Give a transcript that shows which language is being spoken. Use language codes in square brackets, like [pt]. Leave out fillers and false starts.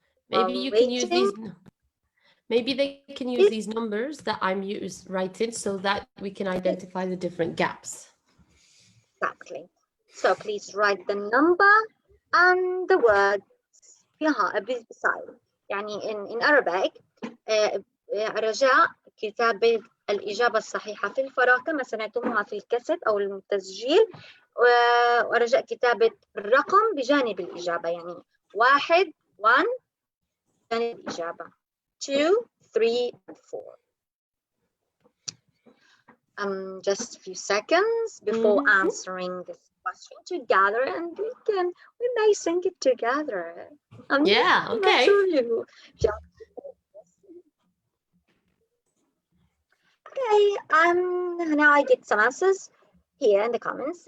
[en] Maybe you can use these. Maybe they can use these numbers that I'm writing so that we can identify the different gaps. Exactly. So please write the number and the words beside. [ar] يعني [en] in Arabic [ar] رجاء كتابة الإجابة الصحيحة في الفراغ كما سمعتموها في الكاسيت أو التسجيل ورجاء كتابة الرقم بجانب الإجابة، يعني 1 بجانب الإجابة 2 3 and 4. [en] Just a few seconds before answering this question together, and we may sing it together. Yeah, okay. Okay, now I get some answers here in the comments.